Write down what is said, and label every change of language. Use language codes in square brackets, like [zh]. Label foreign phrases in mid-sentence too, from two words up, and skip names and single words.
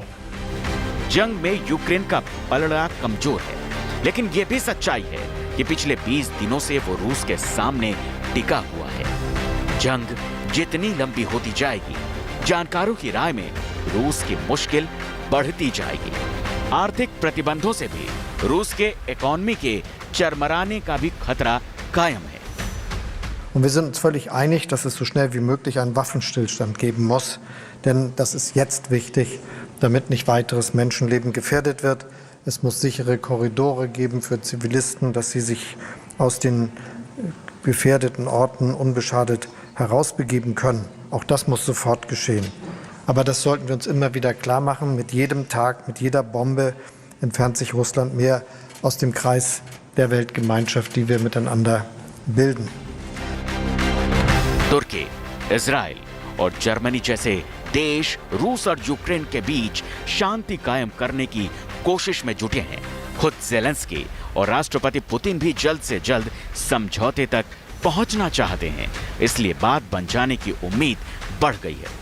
[hi] जंग में यूक्रेन का पलड़ा कमजोर है, लेकिन यह भी सच्चाई है कि पिछले 20 दिनों से वो रूस के सामने टिका हुआ है। जंग जितनी लंबी होती जाएगी, जानकारों की राय में रूस की मुश्किल बढ़ती जाएगी। आर्थिक प्रतिबंधों से भी रूस के इकोनॉमी के चरमराने का भी खतरा कायम है। [de] Und wir sind uns völlig einig, dass es so schnell wie möglich einen Waffenstillstand geben muss, denn das ist jetzt wichtig, damit nicht weiteres Menschenleben gefährdet wird. Es muss sichere Korridore geben für Zivilisten, dass sie sich aus den gefährdeten Orten unbeschadet herausbegeben können. Auch das muss sofort geschehen. Aber das sollten wir uns immer wieder klar machen. Mit jedem Tag, mit jeder Bombe entfernt sich Russland mehr aus dem Kreis der Weltgemeinschaft, die wir miteinander bilden. [hi] तुर्की, इजराइल और जर्मनी जैसे देश रूस और यूक्रेन के बीच शांति कायम करने की कोशिश में जुटे हैं। खुद ज़ेलेंस्की और राष्ट्रपति पुतिन भी जल्द से जल्द समझौते तक पहुंचना चाहते हैं, इसलिए बात बन जाने की उम्मीद बढ़ गई है।